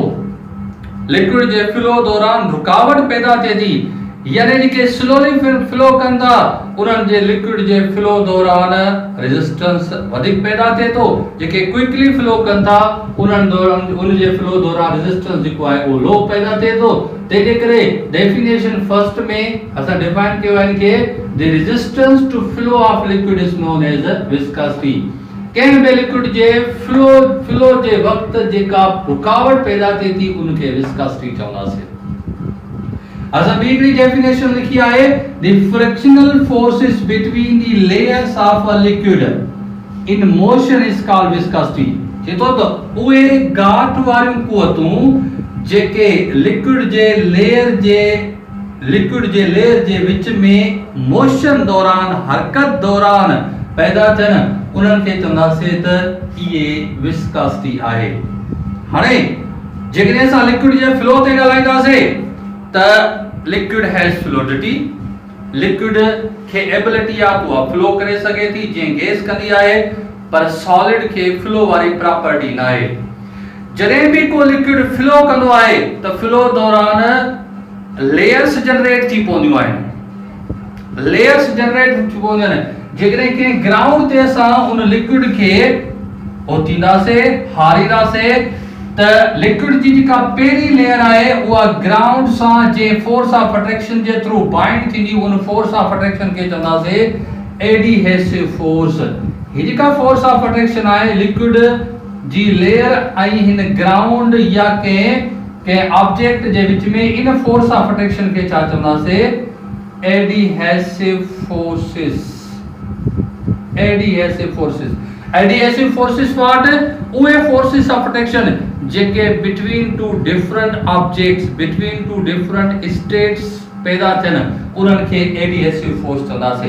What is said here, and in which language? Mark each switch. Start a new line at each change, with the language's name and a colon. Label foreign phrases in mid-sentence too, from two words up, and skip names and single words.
Sindhi: लिक्विड जे फ्लो दौरान रुकावट पैदा थिए थी, यानी जेके
English: slowly flow
Sindhi: कनि था उन्हनि जे लिक्विड जे फ्लो दौरान रेजिस्टेंस वधीक पैदा थिए थो। जेके
English: quickly flow
Sindhi: कनि था उन्हनि दौरान उन जे फ्लो दौरान रेजिस्टेंस जेको आहे उहो लो पैदा थिए थो। तंहिंजे करे
English: definition first
Sindhi: में असां डिफाइन कयो आहे कि
English: the resistance to flow of liquid is known as viscosity.
Sindhi: कंहिं बि लिक्विड जे फ्लो जे वक्त जेका रुकावट पैदा थिए थी उनखे विस्कोसिटी चवंदासीं। असां ॿी हिकिड़ी डेफिनेशन लिखी आहे,
English: The frictional forces between the layers of a liquid in motion is called viscosity.
Sindhi: चए थो त उहे गांठ वारियूं कुवतूं जेके लिक्विड जे लेयर जे विच में मोशन दौरान हरकत दौरान पैदा थियनि उन्हनि खे चवंदासीं त इहे विस्कोसिटी आहे। हाणे जेकॾहिं असां लिक्विड जे फ्लो ते ॻाल्हाईंदासीं त
English: liquid has fluidity.
Sindhi: लिक्विड खे एबिलिटी आहे
English: to flow
Sindhi: करे सघे थी जीअं गैस कंदी आहे, पर सॉलिड खे फ्लो वारी प्रॉपर्टी न आहे। जॾहिं बि को लिक्विड फ्लो कंदो आहे त फ्लो दौरान
English: layers generate
Sindhi: थी पवंदियूं आहिनि।
English: layers generate
Sindhi: थी पवंदियूं आहिनि। जेकॾहिं कंहिं ग्राउंड ते असां उन लिक्विड खे ओतींदासीं, हारींदासीं त लिक्विड जी जेका पहिरीं लेयर आहे उहा ग्राउंड सां जे
English: force of attraction
Sindhi: जे थ्रू बाइंड थींदी, उन
English: force of attraction
Sindhi: खे चवंदासीं
English: adhesive force.
Sindhi: ही जेका
English: force of attraction
Sindhi: आहे लिक्विड जी लेयर ऐं हिन ग्राउंड या कंहिं ऑब्जेक्ट जे विच में, इन
English: force of attraction
Sindhi: खे छा चवंदासीं,
English: Adhesive forces. Adhesive forces. Adhesive forces what?
Sindhi: उहे
English: forces of attraction
Sindhi: जेके
English: between two different objects, between two different states
Sindhi: पैदा थियनि उन्हनि खे
English: adhesive force
Sindhi: चवंदासीं।